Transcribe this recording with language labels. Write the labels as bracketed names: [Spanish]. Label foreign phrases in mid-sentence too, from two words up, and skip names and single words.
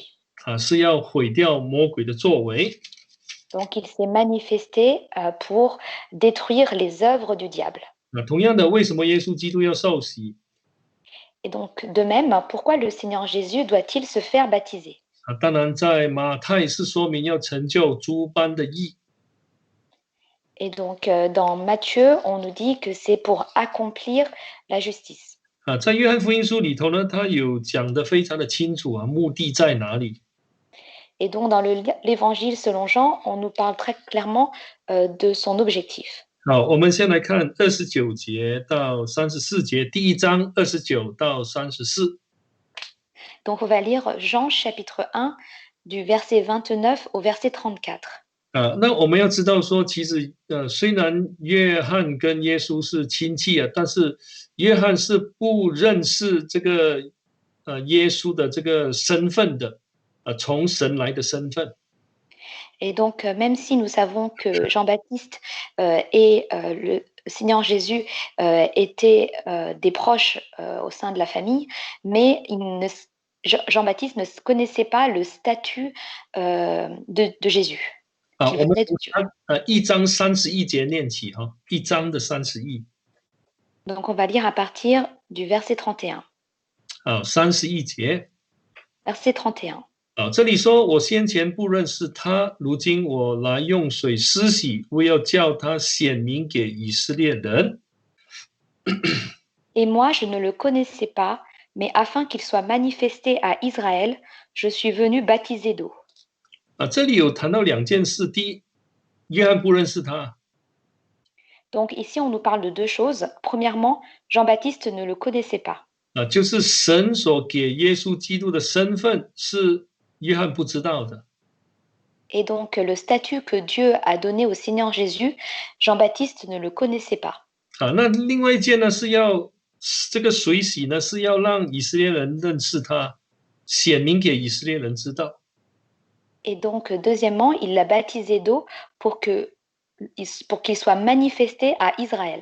[Chinese] 是要毁掉魔鬼的作为。 [French] Donc, il s'est manifesté pour détruire les œuvres du diable. [Chinese] 同样的，为什么耶稣基督要受洗？ [French] Et donc, de même, pourquoi le Seigneur Jésus doit-il se faire baptiser? [Chinese] 当然，在马太是说明要成就诸般的义。 [French] Et donc, dans Matthieu, on nous dit que c'est pour accomplir la justice. [Chinese] 在约翰福音书里头呢，他有讲得非常的清楚目的在哪里。 [French] Et donc, dans l'évangile selon Jean, on nous parle très clairement de son objectif. [Chinese] 好，我们先来看29节到34节，第一章29到34。 [French] Donc, on va lire Jean chapitre 1 du verset 29 au verset 34. [Chinese] 那我们要知道说，其实虽然约翰跟耶稣是亲戚但是约翰是不认识这个耶稣的这个身份的，从神来的身份。 [French] Et donc, même si nous savons que Jean-Baptiste et le Seigneur Jésus étaient des proches au sein de la famille, mais Jean-Baptiste ne connaissait pas le statut de Jésus. [Chinese] 我们1章31节念起1章的31。 [French] Donc, on va lire à partir du verset 31. [Chinese] 31 节。 [French] Verset 31. [Chinese] 这里说，我先前不认识他，如今我来用水施洗，为要叫他显明给以色列人。 [French] Et moi, je ne le connaissais pas, mais afin qu'il soit manifesté à Israël, je suis venu baptiser d'eau. [Chinese] 这里有谈到两件事，第一，约翰不认识他。 [French] Donc ici, on nous parle de deux choses. Premièrement, Jean-Baptiste ne le connaissait pas. [Chinese] 就是神所给耶稣基督的身份是约翰不知道的。 [French] Et donc, le statut que Dieu a donné au Seigneur Jésus, Jean-Baptiste ne le connaissait pas. [Chinese] 那另外一件呢，是要这个水洗呢，是要让以色列人认识他，显明给以色列人知道。 [French] Et donc, deuxièmement, il l'a baptisé d'eau pour qu'il soit manifesté à Israël.